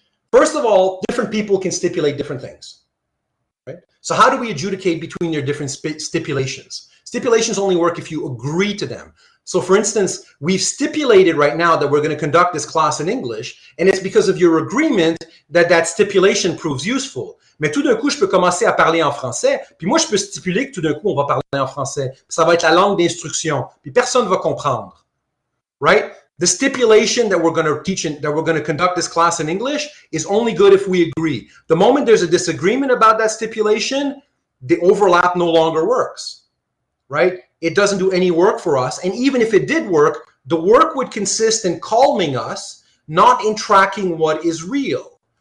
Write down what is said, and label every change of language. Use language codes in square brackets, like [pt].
[en] First of all, different people can stipulate different things, right? So how do we adjudicate between their different stipulations? Stipulations only work if you agree to them. So for instance, we've stipulated right now that we're going to conduct this class in English, and it's because of your agreement that that stipulation proves useful. [fr] Mais tout d'un coup, je peux commencer à parler en français, puis moi, je peux stipuler que tout d'un coup, on va parler en français. Ça va être la langue d'instruction, puis personne ne va comprendre, right? [en] The stipulation that we're going to teach, that we're going to conduct this class in English is only good if we agree. The moment there's a disagreement about that stipulation, the overlap no longer works, right? It doesn't do any work for us. And even if it did work, the work would consist in calming us, not in tracking what is real.